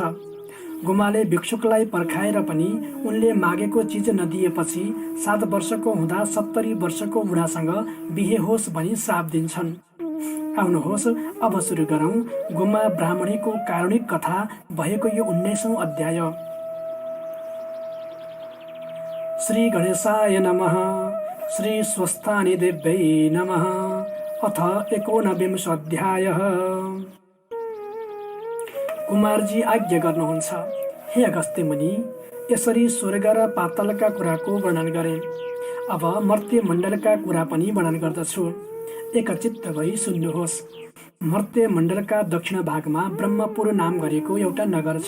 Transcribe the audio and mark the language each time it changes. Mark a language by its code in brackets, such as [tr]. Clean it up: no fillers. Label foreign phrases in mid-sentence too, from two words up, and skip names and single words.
[ne] गोमाले भिक्षुकलाई पर्खाएर पनि उनले मागेको चिज नदिएपछि 7 वर्षको हुँदा 70 वर्षको बुढासँग बिहे होस् भनी श्राप दिन्छन्। आउनुहोस् अब सुरु गरौँ गोमा ब्राह्मणीको कारुणिक कथा भएको यो 19औं अध्याय। [sa] श्री गणेशाय नमः। श्री स्वस्थानी देव्यै नमः। अथ 19विंश अध्यायः। [ne] कुमारजी आज्ञा गर्नुहुन्छ। हे अगस्त्य मुनि, यसरी स्वर्ग र पातालका कुराको वर्णन गरे। अब मर्त्य मण्डलका कुरा पनि वर्णन गर्दछु। एकचित्त भई सुन्नुहोस्। मर्त्य मण्डलका दक्षिण भागमा ब्रह्मपुर नाम गरेको एउटा नगर छ।